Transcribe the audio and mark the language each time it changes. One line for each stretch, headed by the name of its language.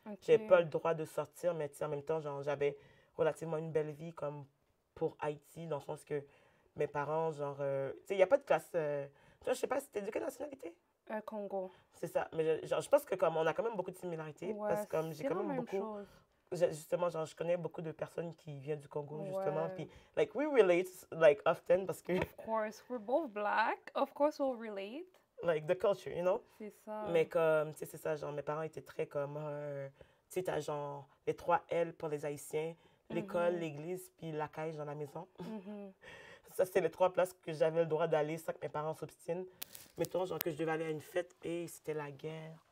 French: J'avais pas le droit de sortir, mais en même temps, genre, j'avais relativement une belle vie comme pour Haïti, dans le sens que mes parents, genre, tu sais, il n'y a pas de classe, tu vois, je sais pas, c'était de quelle nationalité? Congo. C'est ça. Mais je pense que comme on a quand même beaucoup de similarités. Ouais, parce que comme j'ai quand même beaucoup. Justement, genre, je connais beaucoup de personnes qui viennent du Congo, justement.
English: Puis, like, we relate, like, often parce que. Of course, we're both black. Of course, we'll relate. Like, the culture, you know?
French: C'est ça. Mais comme, tu sais, c'est ça, genre, mes parents étaient très comme. Tu sais, t'as genre les 3 L pour les Haïtiens, l'école, l'église, puis la caille dans la maison. Ça, c'est les 3 places que j'avais le droit d'aller sans que mes parents s'obstinent. Mettons, genre, que je devais aller à une fête et c'était la guerre.